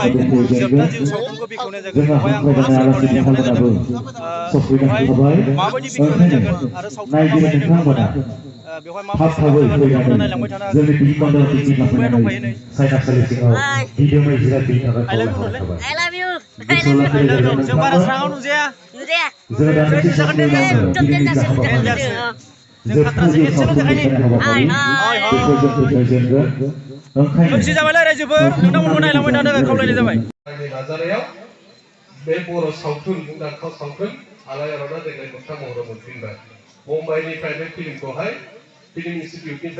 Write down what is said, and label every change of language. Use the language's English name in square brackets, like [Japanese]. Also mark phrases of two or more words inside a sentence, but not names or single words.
[Bodo] बेवहाय बेखौ जोबथा जेनगोन जिउ सावथुनखौ बेखेवनाय जागोन जोंहा बेवहाय आं हांख्रायजानाय गोबां आलासि सुबुंफोरनि बिथांमोनाबो लेंहरनाय जादों सफैनो बेवहाय हाबाय माबायदि बेखेवनाय जागोन आरो सावथुना नायगिरि माबायदि नोंथांमोना नोंथांमोना बेवहाय मा थाब थाबै मोसागोन नोंथांमोना फैनानै नायलांबाय थानो जोंनि हागोन टिभि बान्दाराव आंनि टिभि फंबाया दंफायो लाफैनानै नै साइनासालि सिङाव दिदोमै जिरायफैनो थाखाय [English] I love you [Bodo] खावलायहरनाय नोंलै थाबाय [English] I love you. [Bodo] गोसोआव [English] I love you [Bodo] लाखिनाय जों बारा नोंथांमोन स्राङाव नुजाया Nuria. जों दान्दिसे समनि उनावनो एकदम दिनैनि जा देन्जारसो हाबाफारि जों जोबथा खाथ्रासो जिउ एसेल' सावथुन देखायनि देखायनाय हाबाफारि हाय बेखौ जों फोजोबजेनगोन ओंखायनो खोमसि जाबायलै रायजोफोर नोंथांमोनखौ नायलांबाय थानो थाखाय खावलायनाय जाबाय आंनि नाजानायाव बे बर' सावथुन मुंदांखा सावथुन आलायारना देग्लाय मोगथां महराव मोनफिनबाय मुम्बाइनिफ्राय बे फिल्मखौहाय फिल्म इनस्टिटिउटनिफ्राय